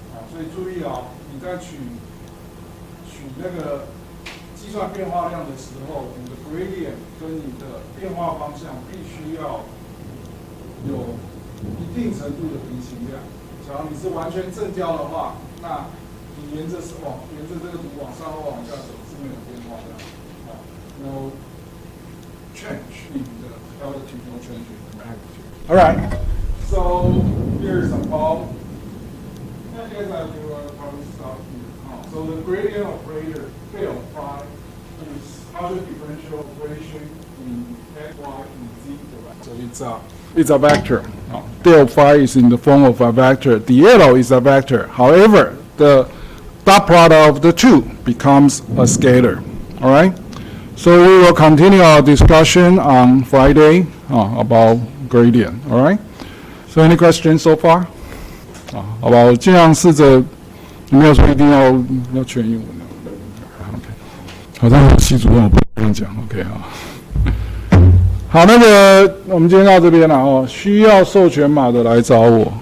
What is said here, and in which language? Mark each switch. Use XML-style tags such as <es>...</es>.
<zh>所以注意你在取那个计算变化量的时候，你的 gradient 跟你的变化方向必须要有一定程度的平行量。假如你是完全正交的话，那你沿着这个图往上或往下走是没有变化的，</zh> <en>no change in the altitude, no change in the magnitude. All right, so here's some problem. I guess I will probably stop here. So the gradient operator del phi is other differential equation in x, y, and z direction. So it's a vector. Del phi is in the form of a vector. Dl is a vector. However, the dot product of the two becomes a scalar. All right. So we will continue our discussion on Friday about gradient. All right. So any questions so far?</en> <zh>好吧，我尽量试着，没有说一定要全英文的。 OK， 好，但是系主任我不跟你讲。OK 好，那个我们今天到这边了需要授权码的来找我。</zh>